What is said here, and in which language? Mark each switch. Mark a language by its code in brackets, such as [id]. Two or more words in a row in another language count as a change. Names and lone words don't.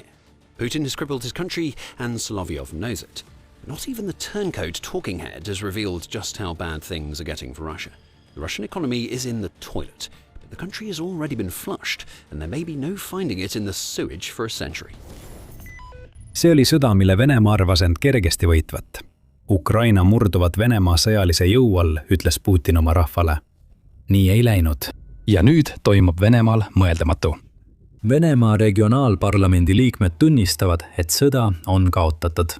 [en] Putin has crippled his country, and Solovyov knows it. Not even the turncoat talking head has revealed just how bad things are getting for Russia. The Russian economy is in the toilet, but the country has already been flushed, and there may be no finding it in the sewage for a century. [et] See oli sõda, mille Venemaa arvas end kergesti võitvat. Ukraina murduvat Venemaa sõjalise jõu all, ütles Putin oma rahvale. Nii ei läinud. Ja nüüd toimub Venemaal mõeldamatu. Venemaa regionaalparlamendi liikmed tunnistavad, et sõda on kaotatud.